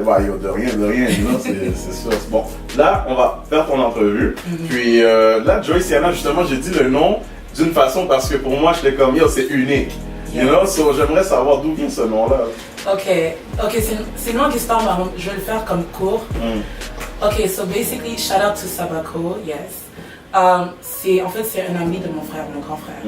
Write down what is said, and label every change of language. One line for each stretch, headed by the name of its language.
French: Bah, yo, de rien, non, c'est sûr. Bon, là, on va faire ton entrevue. Puis là, Joy Siana, justement, j'ai dit le nom d'une façon parce que pour moi, je l'ai comme, yo, c'est unique. You know, so j'aimerais savoir d'où vient ce nom-là. Ok, c'est une longue histoire, mais je vais le faire comme court.
English: Ok, so basically, shout out to Sabako, yes.
French: C'est un ami de mon frère, mon grand frère.